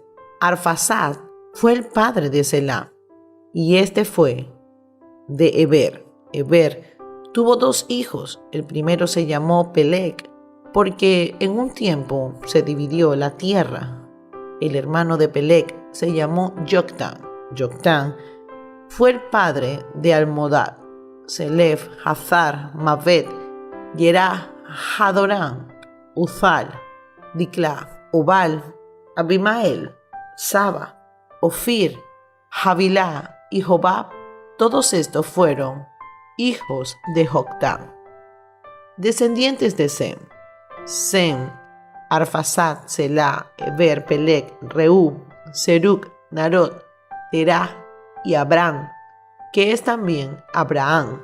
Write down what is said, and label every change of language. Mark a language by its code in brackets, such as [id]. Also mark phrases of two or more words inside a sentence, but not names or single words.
[es] Arfaxad fue el padre de Selah, y este fue de Heber. Heber tuvo dos hijos. El primero se llamó Peleg, porque en un tiempo se dividió la tierra. El hermano de Peleg se llamó Joctán. Joctán fue el padre de Almodad, Selef, Hazar, Mavet, Yerah, Hadorán, Uzal, Dicla, Obal, Abimael, Saba, Ofir, Havilá y Jobab. Todos estos fueron hijos de Joctán. Descendientes de Sem: Sem, Arfaxad, Selah, Heber, Peleg, Reú, Serug, Narot, Terah y Abraham, que es también Abraham.